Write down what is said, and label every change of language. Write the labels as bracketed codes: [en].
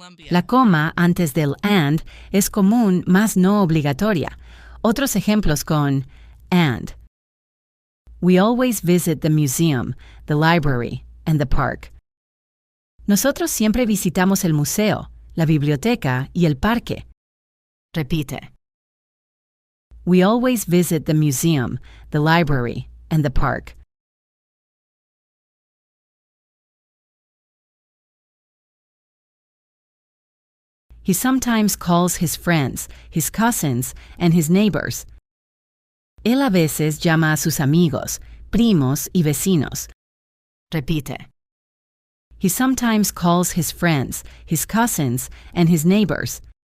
[es] La coma antes del and es común, mas no obligatoria. Otros ejemplos con and. [en] We always visit the museum, the library, and the park. [es] Nosotros siempre visitamos el museo, la biblioteca y el parque. Repite. [en] We always visit the museum, the library, and the park. He sometimes calls his friends, his cousins, and his neighbors. [es] Él a veces llama a sus amigos, primos y vecinos. Repite. [en] He sometimes calls his friends, his cousins, and his neighbors.